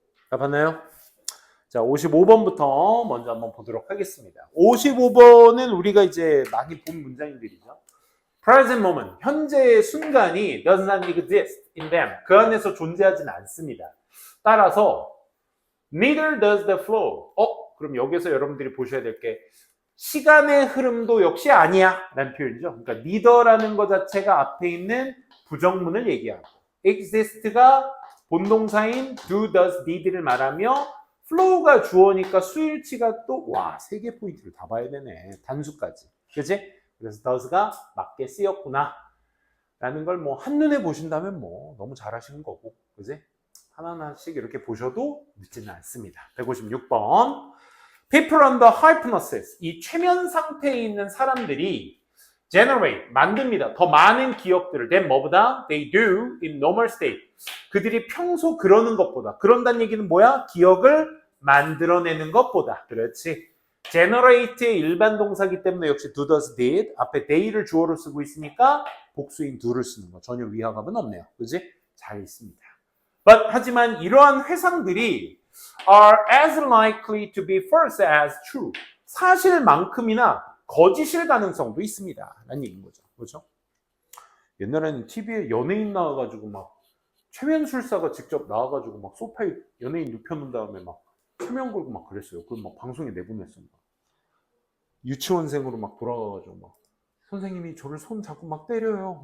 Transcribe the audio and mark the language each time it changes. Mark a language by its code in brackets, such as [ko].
[ko] 다 봤나요? 자, 55번부터 먼저 한번 보도록 하겠습니다. 55번은 우리가 이제 많이 본 문장들이죠. [en] Present moment, [ko] 현재의 순간이 [en] does not exist in them. [ko] 그 안에서 존재하지는 않습니다. 따라서 [en] neither does the flow. [ko] 그럼 여기서 여러분들이 보셔야 될 게 시간의 흐름도 역시 아니야 라는 표현이죠. 그러니까 neither라는 것 자체가 앞에 있는 부정문을 얘기하고 exist가 본동사인 do, does, did를 말하며 flow가 주어니까 수일치가 또 세 개 포인트를 다 봐야 되네. 단수까지. 그치? 그래서 does가 맞게 쓰였구나 라는 걸 뭐 한눈에 보신다면 뭐 너무 잘하시는 거고. 그치? 하나하나씩 이렇게 보셔도 늦지는 않습니다. [en] 156번. People under hypnosis. [ko] 이 최면 상태에 있는 사람들이 generate, 만듭니다. 더 많은 기억들을 [en] than [ko] 뭐보다 [en] they do in normal state. [ko] 그들이 평소 그러는 것보다. 그런다는 얘기는 뭐야? 기억을 만들어내는 것보다. 그렇지. generate의 일반 동사기 때문에 역시 do, does, did. 앞에 they를 주어로 쓰고 있으니까 복수인 do를 쓰는 거. 전혀 위화감은 없네요. 그지? 잘 있습니다. [en] But [ko] 하지만 이러한 회상들이 [en] are as likely to be false as true. [ko] 사실만큼이나 거짓일 가능성도 있습니다. 라는 얘기인 거죠. 그렇죠? 옛날에는 TV에 연예인 나와가지고 막 최면술사가 직접 나와가지고 막 소파에 연예인 눕혀놓은 다음에 막 최면 걸고 막 그랬어요. 그걸 막 방송에 내보냈어요. 유치원생으로 막 돌아가가지고 막 선생님이 저를 손 잡고 막 때려요.